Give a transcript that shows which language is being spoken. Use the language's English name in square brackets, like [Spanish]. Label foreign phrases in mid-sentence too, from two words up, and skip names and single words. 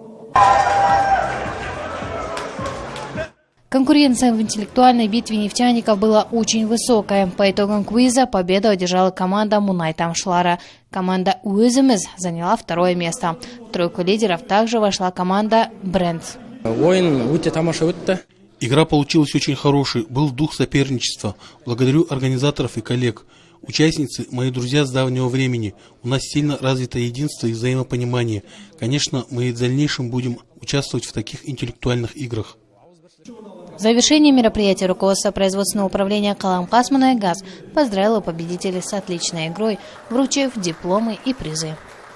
[Russian] Конкуренция в интеллектуальной битве нефтяников была очень высокая. По итогам квиза победу одержала команда «Мұнай тамшылары». Команда «Өзіміз» заняла второе место. В тройку лидеров также вошла команда «Брендс». [Kazakh] Ойын өте тамаша өтті. [Russian] Игра получилась очень хорошей, был дух соперничества. Благодарю организаторов и коллег. Участницы – мои друзья с давнего времени. У нас сильно развито единство и взаимопонимание. Конечно, мы и в дальнейшем будем участвовать в таких интеллектуальных играх. В завершении мероприятия руководство производственного управления «Қаламқас мұнай-газ» поздравило победителей с отличной игрой, вручив дипломы и призы.